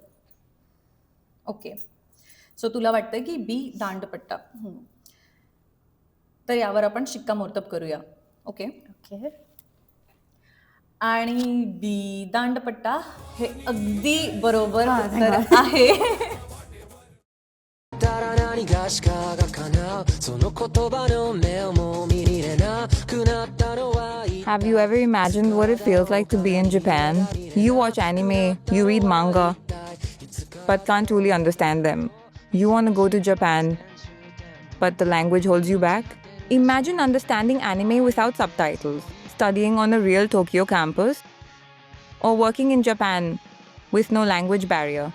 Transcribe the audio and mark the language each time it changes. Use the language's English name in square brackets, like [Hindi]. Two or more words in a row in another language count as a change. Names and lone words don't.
[English] Okay, so [Marathi] तुला वाटतंय की बी, दांडपट्टा. तर यावर आपण शिक्कामोर्तब करूया. ओके. ओके. आणि बी, दांडपट्टा हे अगदी बरोबर उत्तर आहे. [Japanese] たら何がしかが叶うその言葉の目をもう見れなくなったのは [English] Have you ever imagined what it feels like to be in Japan? You watch anime, you read manga, but can't truly understand them. You want to go to Japan, but the language holds you back? Imagine understanding anime without subtitles, studying on a real Tokyo campus, or working in Japan with no language barrier.